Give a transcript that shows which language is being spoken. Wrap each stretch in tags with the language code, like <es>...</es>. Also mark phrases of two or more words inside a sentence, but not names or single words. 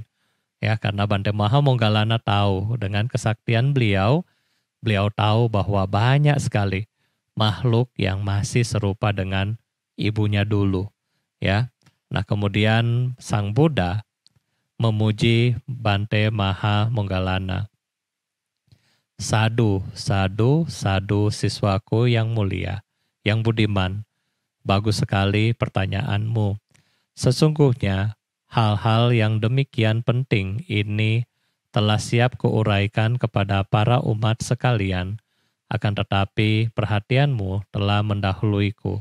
<id>Ya, karena Bante Mahamoggallana tahu dengan kesaktian beliau tahu bahwa banyak sekali makhluk yang masih serupa dengan ibunya dulu, ya. Nah, kemudian Sang Buddha memuji Bante Mahamoggallana.</id> <pi>Sadu, sadu, sadu</pi> <id>siswaku yang mulia, yang budiman. Bagus sekali pertanyaanmu. Sesungguhnya hal-hal yang demikian penting ini telah siap kuuraikan kepada para umat sekalian, akan tetapi perhatianmu telah mendahuluiku.</id>